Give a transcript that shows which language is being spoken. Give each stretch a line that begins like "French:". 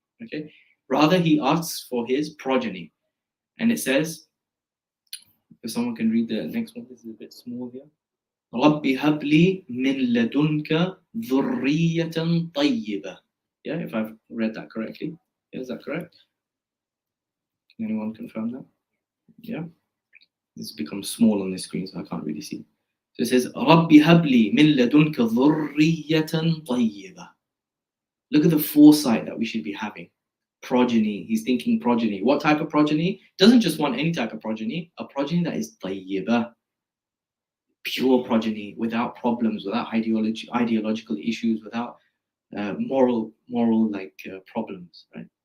English: Okay, rather he asks for his progeny, and it says, if someone can read the next one, this is a bit small here.
Arabic: رَبِّ هَبْ لِي مِن لَدُنْكَ ذُرِّيَّةً طَيِّبَةً.
English: Yeah, if I've read that correctly. Yeah, is that correct? Can anyone confirm that? Yeah. This becomes small on the screen, so I can't really see. So it says,
Arabic: رَبِّ هَبْ لِي مِن لَدُنْكَ ذُرِّيَّةً طَيِّبَةً.
English: Look at the foresight that we should be having. Progeny. He's thinking progeny. What type of progeny? Doesn't just want any type of progeny. A progeny that is طَيِّبَةً. Pure progeny, without problems, without ideological issues, without moral problems. Right?